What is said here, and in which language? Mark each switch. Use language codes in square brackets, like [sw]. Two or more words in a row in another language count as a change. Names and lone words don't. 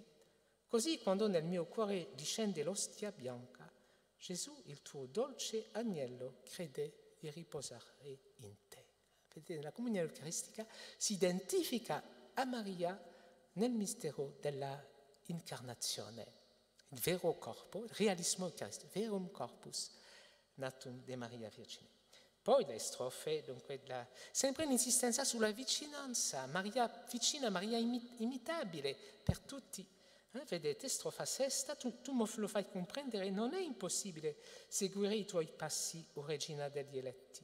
[it] Così quando nel mio cuore discende l'ostia bianca, Gesù, il tuo dolce agnello, crede di riposare in te. Vedete, la comunione eucaristica si identifica a Maria nel mistero della incarnazione. il vero corpo, il realismo eucaristico, [la] verum corpus natum de Maria Virgine. [it] Poi le strofe, dunque, sempre un'insistenza sulla vicinanza, Maria vicina, Maria imitabile per tutti. Vedete, strofa sesta, tu me lo fai comprendere, non è impossibile seguire i tuoi passi, o Regina degli eletti.